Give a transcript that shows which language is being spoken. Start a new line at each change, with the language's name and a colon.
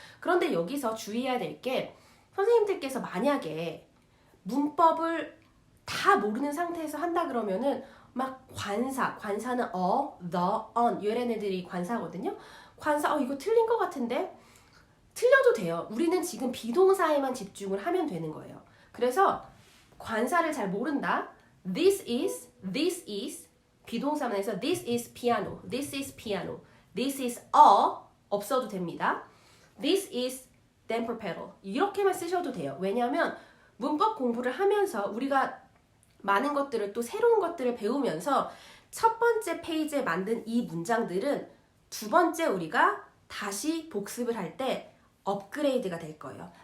Korean: 그런데 여기서 주의해야 될 게 선생님들께서 만약에 문법을 다 모르는 상태에서 한다 그러면은 막 관사는 the, on 이런 애들이 관사거든요. 관사 이거 틀린 것 같은데 틀려도 돼요. 우리는 지금 비동사에만 집중을 하면 되는 거예요. 그래서 관사를 잘 모른다.
English: This is
Korean: 비동사만 해서
English: this is piano. This is piano. This is a
Korean: 없어도 됩니다.
English: This is damper pedal.
Korean: 이렇게만 쓰셔도 돼요. 왜냐하면 문법 공부를 하면서 우리가 많은 것들을 또 새로운 것들을 배우면서 첫 번째 페이지에 만든 이 문장들은 두 번째 우리가 다시 복습을 할 때 업그레이드가 될 거예요.